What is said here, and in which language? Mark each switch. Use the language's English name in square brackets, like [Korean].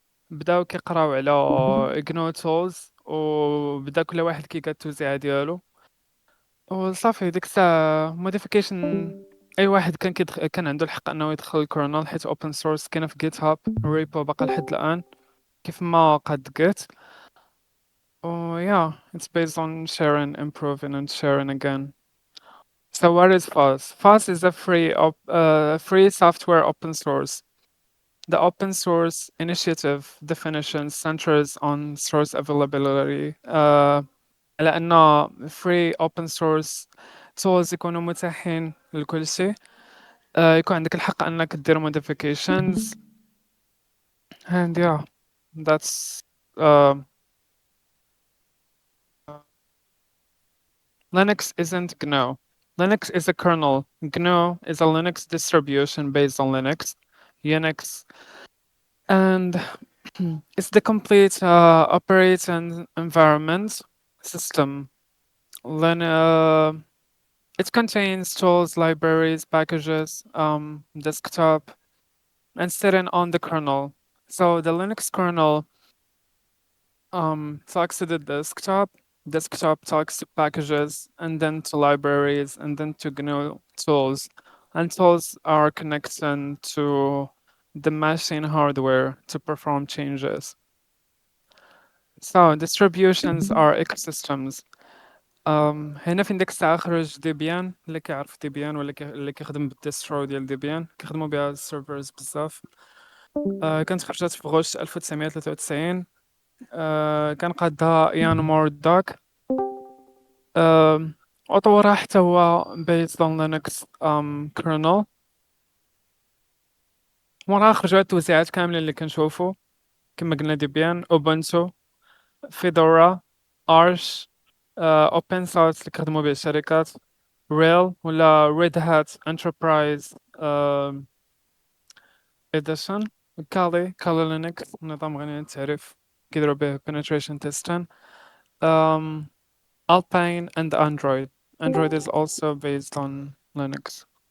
[Arabic] بداو كيقراو على GNU tools، وبدا كل واحد كيقاد التوزيعة ديالو، وصافي ديك الساعة موديفيكيشن. أي واحد كان عنده الحق أنه يدخل الكرنل، حيت open source كاينة في جيت هاب ريبو باقا لحد الآن كيف ما قاد جيت. [English] Yeah, it's based on sharing, improving, and sharing again. So what is FOSS? FOSS is a free software open source. The open source initiative definition centers on source availability. [Arabic] على أن free open source tools يكونوا متاحين لكل شيء. يكون عندك الحق أنك تدير modifications. [English] And yeah, that's uh, Linux isn't GNU. Linux is a kernel. GNU is a Linux distribution based on Linux, Unix, and it's the complete operating environment system. It contains tools, libraries, packages, desktop, and sitting on the kernel. So the Linux kernel talks to the desktop talks to packages, and then to libraries, and then to GNU tools. And tools are connecting to the machine hardware to perform changes. So distributions are ecosystems. [Arabic] هنا فين ديك الساعة خرج ديبيان. اللي كيعرف ديبيان ولا اللي كيخدم بالديسترو ديال ديبيان كيخدموا بها السيرفرز بزاف. كانت خرجت في غشت 1993. كان قادها إيان مورداك. وطورها حتى هو [English] based on Linux kernel. [Arabic] وراها خرجوا التوزيعات كاملين اللي كنشوفو كما قلنا ديبيان، اوبونتو، فيدورا، ارش، اوبن سورس اللي كيخدموا به الشركات، ريل ولا ريد هات انتربرايز اديشن، كالي لينكس نظام غني عن التعريف كيديروا به penetration testing. [English] Alpine and Android. Android is also based on Linux.